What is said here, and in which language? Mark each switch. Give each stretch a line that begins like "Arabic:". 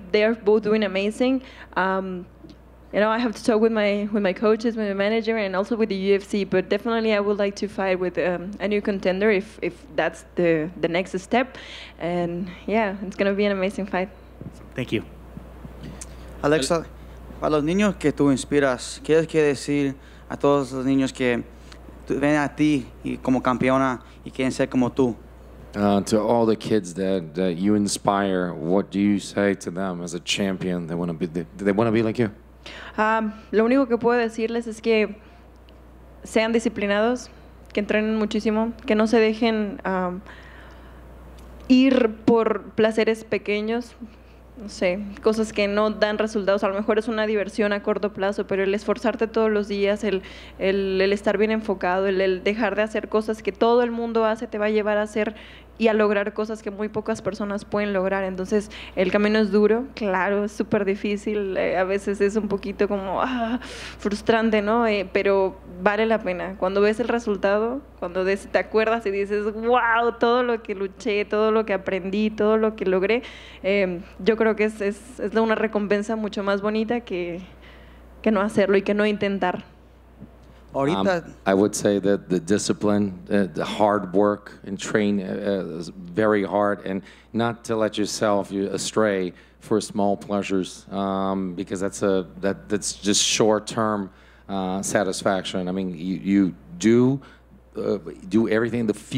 English: They're both doing amazing. You know, I have to talk with my coaches, with my manager, and also with the UFC. But definitely, I would like to fight with a new contender if that's the next step. And yeah, it's gonna be an amazing fight. Thank you.
Spanish: Alexa, para los niños que tú inspiras, ¿qué quieres decir a todos los niños que ven a ti y como campeona y quieren ser como tú?
English: To all the kids that you inspire, what do you say to them as a champion? Do they want to be like you?
Spanish: Lo único que puedo decirles es que sean disciplinados, que entrenen muchísimo, que no se dejen ir por placeres pequeños, no sé, cosas que no dan resultados. A lo mejor es una diversión a corto plazo, pero el esforzarte todos los días, el estar bien enfocado, el dejar de hacer cosas que todo el mundo hace, te va a llevar a hacer y a lograr cosas que muy pocas personas pueden lograr. Entonces, el camino es duro, claro, es súper difícil, a veces es un poquito como frustrante, ¿no? Pero vale la pena. Cuando ves el resultado, cuando te acuerdas y dices, wow, todo lo que luché, todo lo que aprendí, todo lo que logré, yo creo que es una recompensa mucho más bonita que no hacerlo y que no intentar.
English: I would say that the discipline, the hard work, and train is very hard, and not to let yourself astray for small pleasures, because that's just short-term satisfaction. I mean, you do everything. The